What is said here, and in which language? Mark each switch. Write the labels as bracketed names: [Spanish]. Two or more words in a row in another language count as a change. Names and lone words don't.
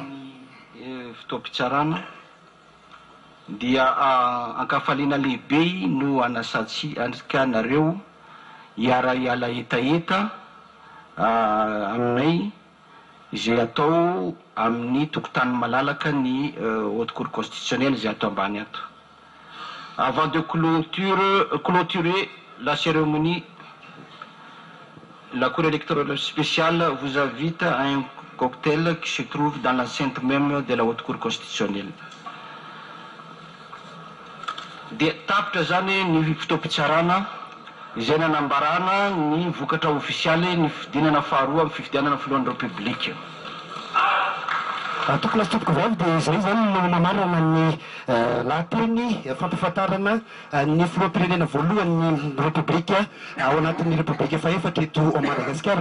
[Malagasy] Fotoam-pitsarana dia ankafaliana lehibe no anasatsika nareo hiara-hiala etaeta aminay izay atao amin'ny tokotany malalaka ny haute cour constitutionnelle izay atao ambany ato. [French] Avant de clôturer la cérémonie, la Cour électorale spéciale vous invite à un cocktail qui se trouve dans l'enceinte même de la Haute Cour constitutionnelle. [Malagasy] Dia tapitra zany ny fotoam-pitsarana izay nanambarana ny vokatra ofisialy ny fidinana faharoa amin'ny fifidianana filohan'ny Repoblika. Tokony lasa tompoko vavy dia izay zany no namarana ny lahateny fampafantarana ny filoham-pirenena voalohany Repoblika ao anatin'ny Repoblika faefatra eto Madagasikara.